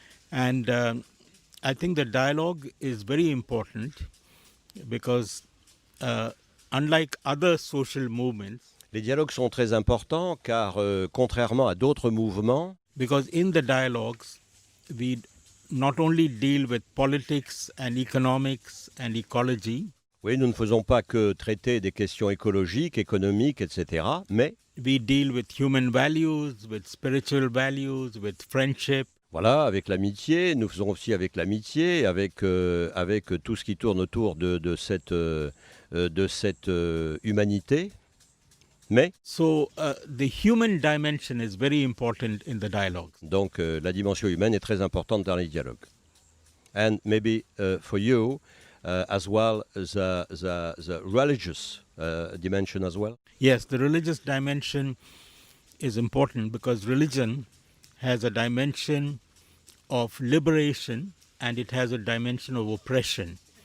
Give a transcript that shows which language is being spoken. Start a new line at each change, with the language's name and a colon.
English: And I think the dialogue is very important because unlike other social movements,
French: les dialogues sont très importants car contrairement à d'autres mouvements,
English: because in the dialogues we not only deal with politics and economics and ecology.
French: Oui, nous ne faisons pas que traiter des questions écologiques, économiques, etc., mais
English: we deal with human values, with spiritual values, with friendship.
French: Voilà, avec l'amitié, nous faisons aussi avec l'amitié, avec tout ce qui tourne autour de cette humanité. Mais,
English: So the human dimension is very important in the dialogues.
French: donc, la dimension humaine est très importante dans les dialogues.
English: And maybe for you, as well, the religious dimension as well. Yes, the religious dimension is important because religion has a dimension of liberation and it has a dimension of oppression.